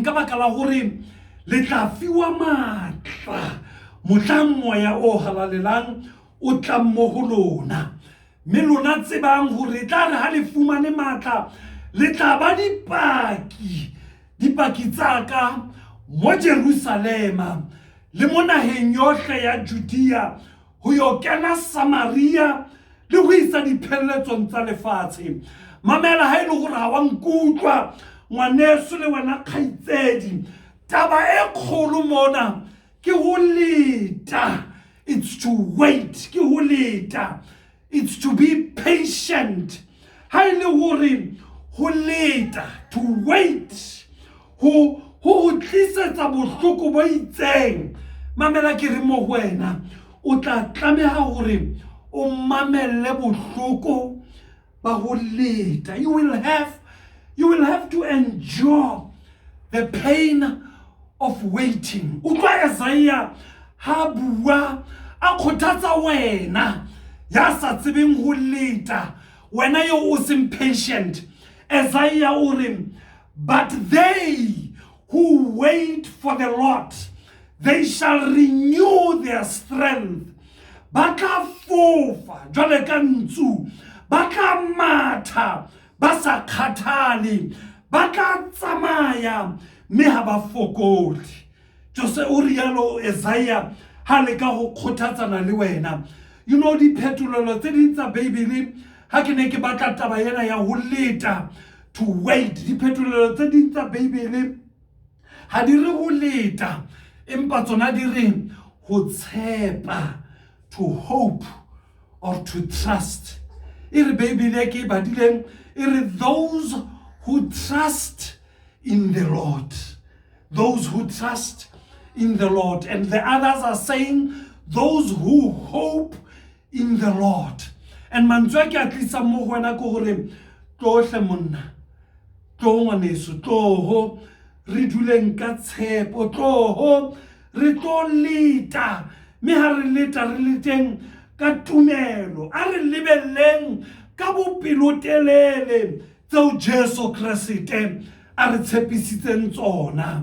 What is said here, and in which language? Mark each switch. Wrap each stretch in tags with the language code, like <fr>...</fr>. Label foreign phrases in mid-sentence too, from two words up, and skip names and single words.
<st>Ka baka la hore le tla fiwa matla mohlang moya o halalelang o tla mo ho lona mme lona tsebang hore tla re ha le fumane matla le tla ba dipaki dipaki tsa ka mo Jerusalema le mo naheng yohle ya Judea ho yo kena Samaria le ho isa diphelletsong tsa lefatshe. Mamela ha ile hore ha wa nkutlwa ngwaneso le wena kgaitsedi, taba e kgolo mona ke ho leta.</st> <en>It's to wait,</en> <st>ke ho leta.</st> <en>It's to be patient.</en> <st>Ha ile hore ho leta,</st> <en>to wait,</en> <st>ho tlisetsa bohloko bo itseng. Mamela ke re mo wena o tla tlameha hore o mamelle bohloko ba ho leta.</st> <en>You will have to endure the pain of waiting.</en> <st>Utlwa Isaiah ha bua a kgothatsa wena ya sa tsebeng ho leta, wena yo o seng patient. Isaiah o re,</st> <en>but they who wait for the Lord, they shall renew their strength.</en> <st>Ba tla fofa jwale ka ntsu, ba tla matha ba sa kgathale, ba tla tsamaya mme ha ba fokole. Jose o rialo Isaiah ha le ka go kgothatsana le wena.</st> <en>You know</en> <st>diphetolelo tse ding tsa Bibele ha ke ne ke batla taba ena ya ho leta,</st> <en>to wait.</en> <st>Diphetolelo tse ding tsa Bibele ha di re ho leta, empa tsona di re ho tshepa,</st> <en>to hope or to trust.</en> <st>Iri Bibele ke badileng iri</st> <en>those who trust in the Lord. Those who trust in the Lord. And the others are saying those who hope in the Lord.</en> <st>And mantswe ke a tlisa mo go wena ko gore tlohle monna, tlo ngwaneso, tloho re duleng ka tshepo, tloho re tlo leta, mme ha re leta re leteng ka tumelo, a re lebelleng ka bopelotelele tseo Jesu Kriste a re tshepisitseng tsona.</st>